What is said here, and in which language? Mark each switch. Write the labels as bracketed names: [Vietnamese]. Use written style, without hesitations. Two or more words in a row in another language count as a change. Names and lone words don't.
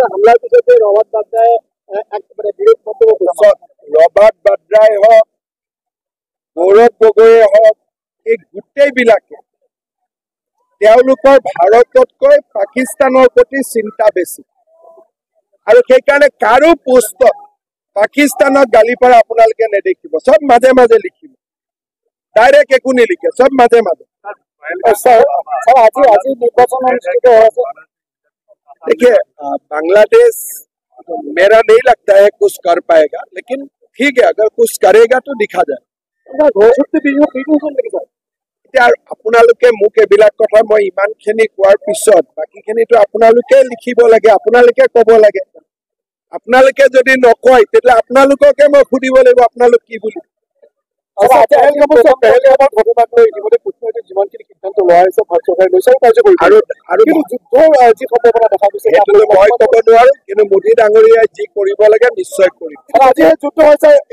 [Assamese] হামলাৰ পিছতে ৰবাৰ্ট বাদ্ৰাই একেবাৰে বিৰোধ মন্তব্য কৰিছে ৰবাৰ্ট বাদ্ৰাই হওক গৌৰৱ গগৈয়ে হওক এই গোটেইবিলাকে তেওঁলোকৰ ভাৰততকৈ পাকিস্তানৰ প্ৰতি চিন্তা বেছি আৰু সেইকাৰণে কাৰো পোষ্টত পাকিস্তানক গালি পৰা আপোনালোকে নেদেখিব সব মাজে মাজে লিখিব ডাইৰেক্ট একো নিলিখে সব মাজে মাজে আজি নিৰ্বাচন অনুষ্ঠিত হৈছে [Hindi] देखिए बांग्लादेश मेरा नहीं लगता है कुछ कर पाएगा लेकिन ठीक है अगर कुछ करेगा तो दिखा जाए [Assamese] আপোনালোকে মোক এইবিলাক কথা মই ইমানখিনি কোৱাৰ পিছত বাকিখিনিতো আপোনালোকে লিখিব লাগে আপোনালোকে ক'ব লাগে আপোনালোকে যদি নকয় তেতিয়া আপোনালোককে মই সুধিব লাগিব আপোনালোক কি বুলি যিমানখিনি সিদ্ধান্ত লোৱা হৈছে ভাৰত চৰকাৰে লৈছে আৰু যুদ্ধৰ যি সম্ভাৱনা দেখা গৈছে মই ক'ব নোৱাৰো কিন্তু মোদী ডাঙৰীয়াই যি কৰিব লাগে নিশ্চয় কৰিব আজি যুদ্ধ হৈছে